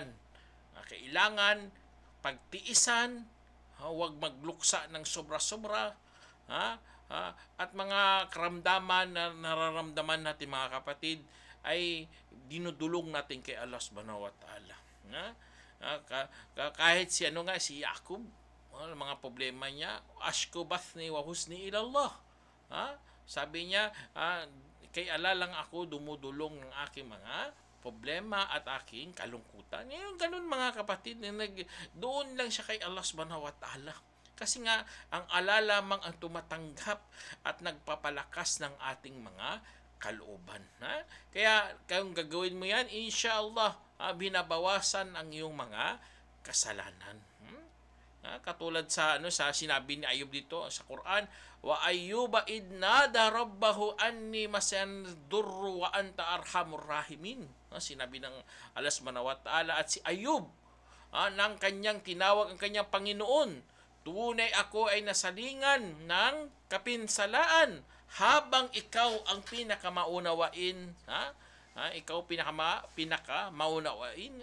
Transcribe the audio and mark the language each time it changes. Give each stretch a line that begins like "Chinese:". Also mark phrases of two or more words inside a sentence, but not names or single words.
Filipino: Kailangan pagtiisan, huwag magluksa ng sobra-sobra, at mga karamdaman na nararamdaman natin mga kapatid ay dinudulong natin kay Allah
Arabic: سبحانه وتعالى.
Filipino: Kahit si Yaqub, mga problema niya,
Arabic: أشكو بثي وحزني إلى الله.
Filipino: Sabi niya, kay Allah lang ako dumudulong ng aking mga problema at aking kalungkutan. Ngayon, ganun mga kapatid, doon lang siya kay Allah
Arabic: سبحانه وتعالى.
Filipino: Kasi nga, ang Allah lamang ang tumatanggap at nagpapalakas ng ating mga kalooban. Kaya, kung gagawin mo yan, inshallah, binabawasan ang iyong mga kasalanan. Katulad sa sinabi ni Ayub dito sa Quran,
Arabic: وأيوب إذ نادى ربه أني مسني الضر وأنت أرحم الراحمين.
Filipino: Sinabi ng Allah
Arabic: سبحانه وتعالى
Filipino: at si Ayub nang kanyang tinawag ang kanyang Panginoon, tunay ako ay nasalingan ng kapinsalaan habang ikaw ang pinakamaunawain. Ikaw pinakamaunawain.